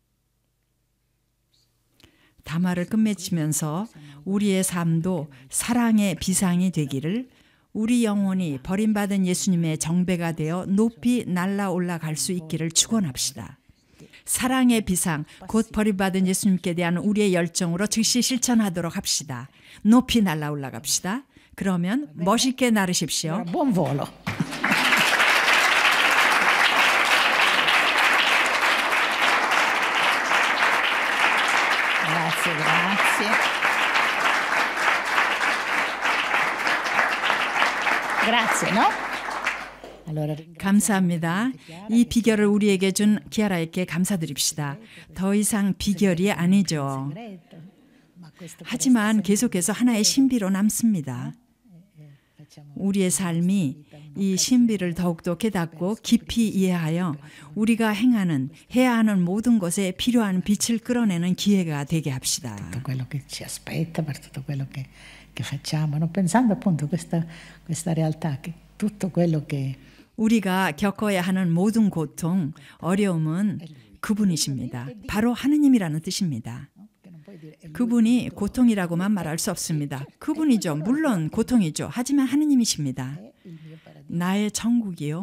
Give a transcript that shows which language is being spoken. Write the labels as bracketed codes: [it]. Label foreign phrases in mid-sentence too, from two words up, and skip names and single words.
[ko] 담화를 끝맺으면서 우리의 삶도 사랑의 비상이 되기를, 우리 영혼이 버림받은 예수님의 정배가 되어 높이 날아 올라갈 수 있기를 축원합시다. 사랑의 비상, 곧 버림받은 예수님께 대한 우리의 열정으로 즉시 실천하도록 합시다. 높이 날아 올라갑시다. 그러면 멋있게 나르십시오. [it] Buon volo. Grazie, grazie. Grazie, no? [ko] 감사합니다. 이 비결을 우리에게 준 키아라에게 감사드립시다. 더 이상 비결이 아니죠. 하지만 계속해서 하나의 신비로 남습니다. 우리의 삶이 이 신비를 더욱더 깨닫고 깊이 이해하여 우리가 해야 하는 모든 것에 필요한 빛을 끌어내는 기회가 되게 합시다. [it] Tutto quello che ci aspetta, per tutto quello che facciamo, no? Pensando appunto questa realtà, che tutto quello che [ko] 우리가 겪어야 하는 모든 고통, 어려움은 그분이십니다. 바로 하느님이라는 뜻입니다. 그분이 고통이라고만 말할 수 없습니다. 그분이죠. 물론 고통이죠. 하지만 하느님이십니다. 나의 천국이요.